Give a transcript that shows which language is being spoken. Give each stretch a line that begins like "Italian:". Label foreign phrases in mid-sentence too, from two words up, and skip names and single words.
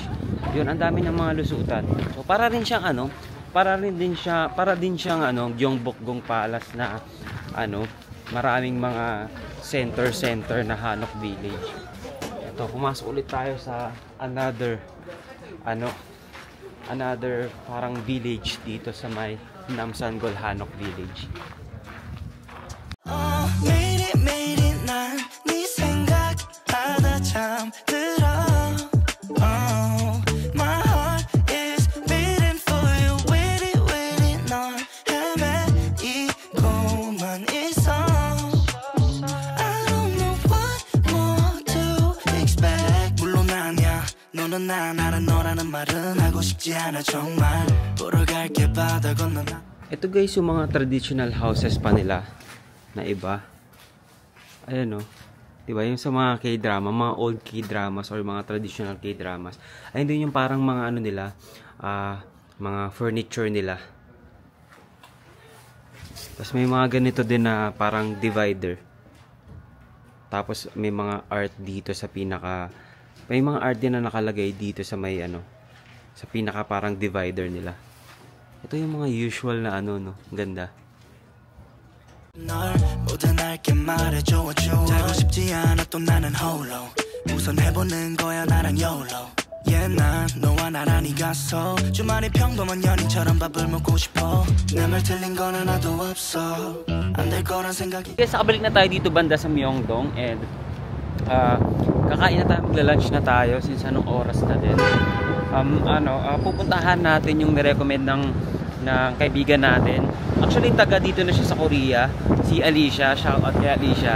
Filipino: Yun, ang dami niyang mga lusutan. So para din siyang para din siyang Gyeongbokgung Palace na maraming mga center na Hanok Village. Ito, pumasok ulit tayo sa another parang village dito sa may Namsan Golhanok Village.
Korean: 매일 난네 생각하다 잠들어.
English: My heart is beating for you.
Korean: Waiting 넌 헤매이고만 있어.
English: I don't know what more to expect.
Korean: 물론 아니야. 너는 나라는 너라는 말은 하고 싶지 않아 정말. 보러 갈게 바다 건너.
Filipino: Ito guys yung mga
English: traditional houses
Filipino: pa nila na iba. Ayan o. Diba yung sa mga K-drama, mga
English: old K-dramas or
Filipino: mga
English: traditional K-dramas.
Filipino: Ayun din yung parang mga ano nila, mga furniture nila. Tapos may mga ganito din na parang divider. Tapos may mga art dito sa pinaka, may mga art din na nakalagay dito sa may ano, sa pinaka parang divider nila. Ito yung mga usual na ano, no, ganda.
Korean: 널 모든 알게 말해줘 알고 싶지 않아 또 나는 홀로 우선 해보는 거야 나랑 YOLO Yeah 난 너와 나란히 갔어 주말에 평범한 연인처럼 밥을 먹고 싶어 내 말 틀린 건 하나도 없어 안 될 거란 생각이
Filipino: Guys, nakabalik na tayo dito banda sa Myeongdong and kakain na tayo, magla-lunch na tayo since anong oras na din. Pupuntahan natin yung nirecommend ng kaibigan natin. Actually, taga dito na siya sa Korea. Si Alicia,
English: shout out
Filipino: kay Alicia.